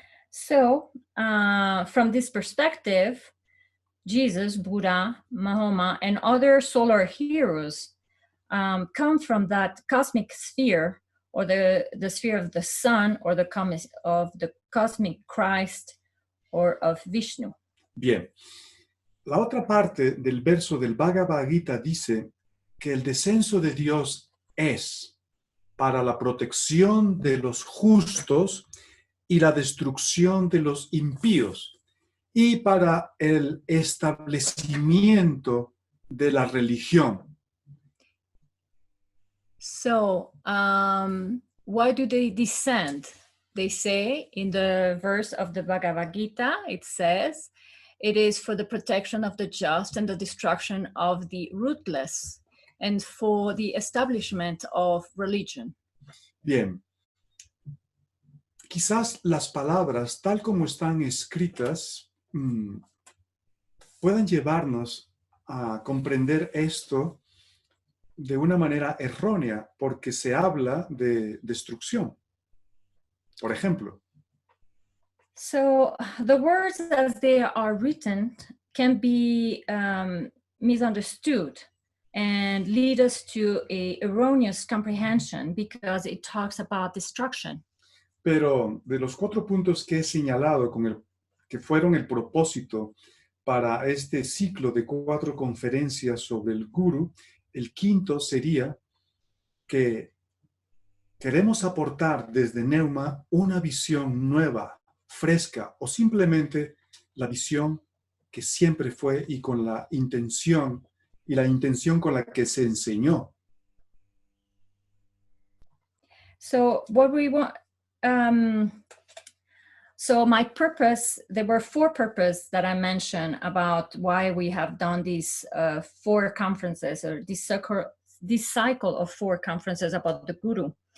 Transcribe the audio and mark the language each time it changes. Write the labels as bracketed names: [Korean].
[English] So, from this perspective, Jesus, Buddha, Mahoma, and other solar heroes come from that cosmic sphere, or the sphere of the sun, or of the cosmic Christ, or of Vishnu. [Spanish] Bien. La otra parte del verso del Bhagavad-Gita dice que el descenso de Dios es para la protección de los justos y la destrucción de los impíos, y para el establecimiento de la religión. [English] So, why do they descend? They say in the verse of the Bhagavad-Gita, it says, it is for the protection of the just and the destruction of the rootless, and for the establishment of religion. [Spanish] Bien. Quizás las palabras, tal como están escritas, puedan llevarnos a comprender esto de una manera errónea, porque se habla de destrucción. Por ejemplo, [English] So the words as they are written can be misunderstood and lead us to an erroneous comprehension, because it talks about destruction. [Spanish] pero de los 4 puntos que he señalado que fueron el propósito para este ciclo de 4 conferencias sobre el Gurú, el quinto sería que queremos aportar desde Neuma una visión nueva, fresca, o simplemente la visión que siempre fue y con la intención con la que se enseñó. [English] So what we want, so my purpose, there were 4 purposes that I mentioned about why we have done these 4 conferences, or this cycle of 4 conferences about the Guru.